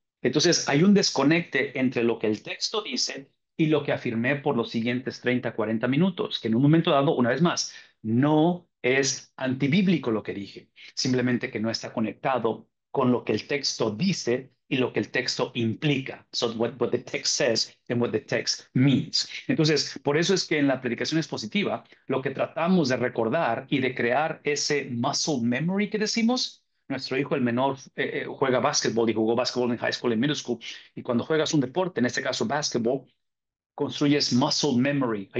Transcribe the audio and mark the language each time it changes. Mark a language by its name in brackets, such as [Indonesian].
[Spanish] Entonces, hay un desconecte entre lo que el texto dice y lo que afirmé por los siguientes 30, 40 minutos, que en un momento dado, una vez más, no es antibíblico lo que dije, simplemente que no está conectado con lo que el texto dice y lo que el texto implica. [English] So what the text says and what the text means. [Spanish] Entonces, por eso es que en la predicación expositiva, lo que tratamos de recordar y de crear ese [English] muscle memory [Spanish] que decimos, nuestro hijo, el menor, juega básquetbol y jugó básquetbol en high school y middle school. Y cuando juegas un deporte, en este caso básquetbol, construyes muscle memory.